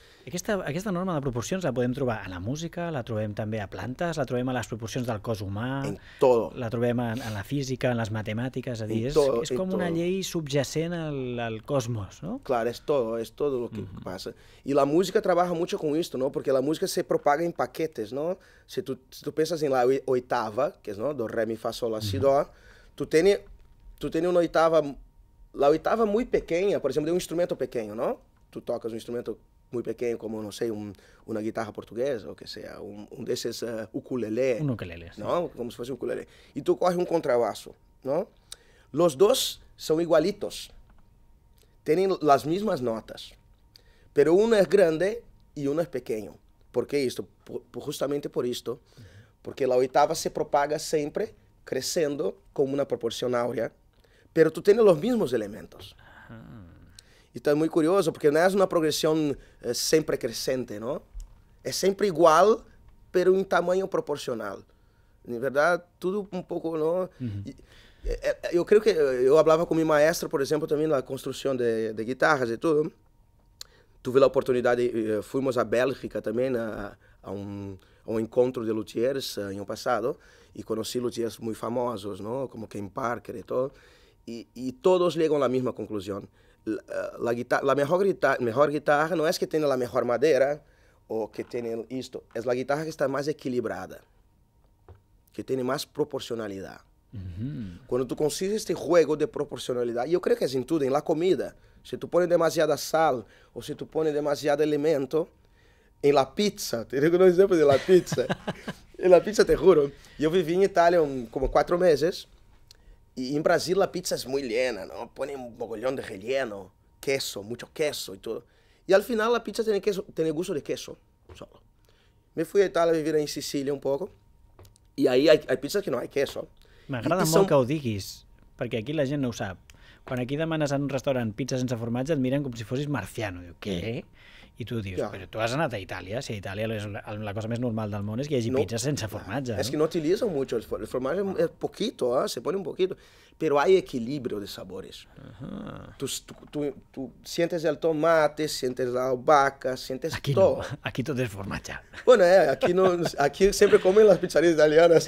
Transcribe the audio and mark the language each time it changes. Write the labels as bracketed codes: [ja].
[ca] Aquesta norma de proporcions la podem trobar a la música, la trobem també a plantes, la trobem a les proporcions del cos humà, la trobem en la física, en les matemàtiques, és a dir, és com una llei subjacent al cosmos, ¿no? [es] Claro, es todo lo que pasa. Y la música trabaja mucho con esto, ¿no? Porque la música se propaga en paquetes, ¿no? Si tú piensas en la oitava, que es, ¿no? Do, re, mi, fa, sol, la, si, do, tú tienes una oitava, la oitava muy pequeña, por ejemplo, de un instrumento pequeño, ¿no? Tú tocas un instrumento muy pequeño, como, no sé, una guitarra portuguesa, o que sea, un de esos ukulele. Un ukulele, sí. ¿No? Como si fuese un ukulele. Y tú coges un contrabajo, ¿no? Los dos son igualitos. Tienen las mismas notas. Pero uno es grande y uno es pequeño. ¿Por qué esto? Justamente por esto. Porque la oitava se propaga siempre creciendo con una proporción áurea, pero tú tienes los mismos elementos. [pt] Então é muito curioso, porque não é uma progressão sempre crescente, não? É sempre igual, pero em tamanho proporcional. Na verdade, tudo um pouco, não? Eu creio que eu falava com minha maestra, por exemplo, também na construção de guitarras e tudo. Tive a oportunidade, fomos à Bélgica também a um encontro de luthiers ano passado e conheci luthiers muito famosos, não? Como Ken Parker e todo. E todos chegam à mesma conclusão. [es] La mejor guitarra no es que tiene la mejor madera o que tiene esto, es la guitarra que está más equilibrada, que tiene más proporcionalidad. Cuando tú consigues este juego de proporcionalidad, yo creo que es en todo, en la comida, si tú pones demasiada sal o si tú pones demasiado elemento, en la pizza, te digo un ejemplo de la pizza, en la pizza te juro, yo viví en Italia como 4 meses, y en Brasil la pizza es muy llena, ¿no? Ponen un mogollón de relleno, queso, mucho queso y todo. Y al final la pizza tiene gusto de queso solo. Me fui a Italia a vivir en Sicilia un poco, y ahí hay pizzas que no hay queso. [ca] M'agrada molt que ho diguis, perquè aquí la gent no ho sap. Quan aquí demanes en un restaurant pizza sense formatge et miren com si fossis marciano. Diu, què? I tu dius, però tu has anat a Itàlia, si a Itàlia la cosa més normal del món és que hi hagi pizza sense formatge. [es] Es que no utilizan mucho el formaggio, es poquito, se pone un poquito, pero hay equilibrio de sabores. Tú sientes el tomate, sientes la albahaca, sientes todo. No, aquí todo es formatge. Bueno, aquí siempre comen las pizzerías italianas.